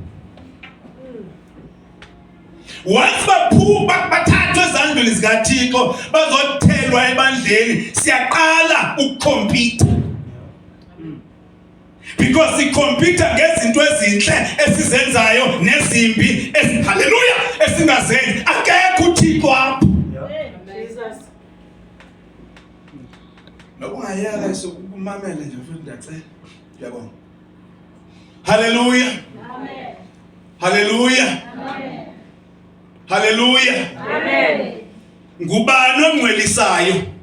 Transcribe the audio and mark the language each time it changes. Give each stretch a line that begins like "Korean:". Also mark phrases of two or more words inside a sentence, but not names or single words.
Xhosa: Once baphuma bathathwe ezandleni zikaThixo bazothelwa ebandleni siyaqala ukukhompyutha. Because ikhompyutha ngezinto ezinhle esizenzayo nezimbi haleluya esingazenzi akekho uThixo apho. Jesus. Nokungayeka sokumamela nje futhi ndiyacela.
Zulu: Ngiyabonga. Haleluya.
Xhosa: Amen. Haleluya. Amen. Haleluya. Amen. Ngubani ongcwelisayo?